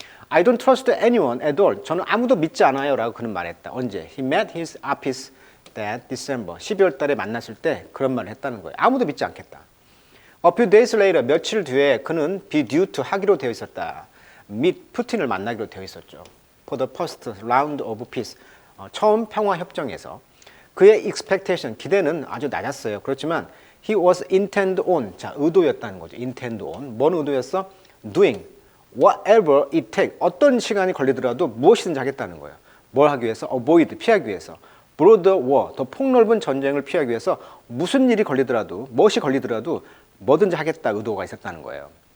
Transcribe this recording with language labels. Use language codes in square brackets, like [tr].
[en] I don't trust anyone at all. [ko] 저는 아무도 믿지 않아요라고 그는 말했다. 언제? [en] He met his office that December [ko] 12월 달에 만났을 때 그런 말을 했다는 거예요. 아무도 믿지 않겠다. [en] A few days later [ko] 며칠 뒤에 [en] 그는 be due to [ko] 하기로 되어 있었다. 및 푸틴을 만나기로 되어 있었죠. [en] For the first round of peace. [ko] 처음 평화 협정에서 그의 expectation 기대는 아주 낮았어요. 그렇지만 [en] he was intent on [ko] 자 의도였다는 거죠. [en] intent on [ko] 뭔 의도였어? [en] doing whatever it takes [ko] 어떤 시간이 걸리더라도 무엇이든지 하겠다는 거예요. 뭘 하기 위해서? [en] avoid [ko] 피하기 위해서. [en] broader war [ko] 더 폭넓은 전쟁을 피하기 위해서 무슨 일이 걸리더라도 무엇이 걸리더라도 뭐든지 하겠다 의도가 있었다는 거예요.